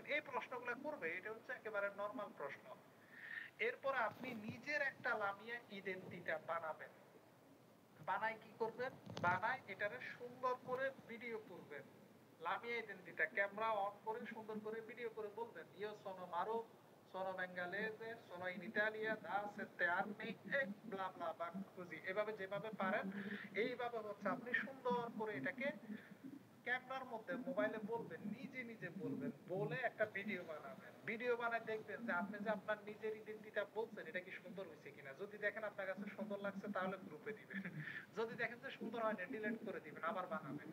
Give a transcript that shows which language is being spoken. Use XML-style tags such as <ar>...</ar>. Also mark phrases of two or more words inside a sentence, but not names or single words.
<bn>এই প্রশ্নগুলা করবে, এটা হচ্ছে একেবারে নরমাল প্রশ্ন। এরপর আপনি নিজের একটা</bn> <it>la mia identità</it> <bn>বানাবেন। বানাই কি করবেন? বানাই এটারে সুন্দর করে ভিডিও করবেন।</bn> <it>la mia identità</it> <bn>ক্যামেরা অন করে সুন্দর করে ভিডিও করে বলবেন,</bn> <it>io sono Maro, sono bengalese, sono in Italia da 7 anni e bla bla bla così।</it> <bn>এভাবে যেভাবে পারেন এইভাবে হচ্ছে আপনি সুন্দর করে এটাকে ক্যামেরার মধ্যে মোবাইলে বলবেন, নিজে নিজে বলবেন, বলে একটা ভিডিও বানাবেন। ভিডিও বানায় দেখবেন যে আপনি যে আপনার নিজের ইডেন্টিটিটা বলছেন এটা কি সুন্দর হয়েছে কিনা। যদি দেখেন আপনার কাছে সুন্দর লাগছে তাহলে গ্রুপে দিবেন, যদি দেখেন যে সুন্দর হয়নি ডিলিট করে দিবেন, আবার বানাবেন।</bn>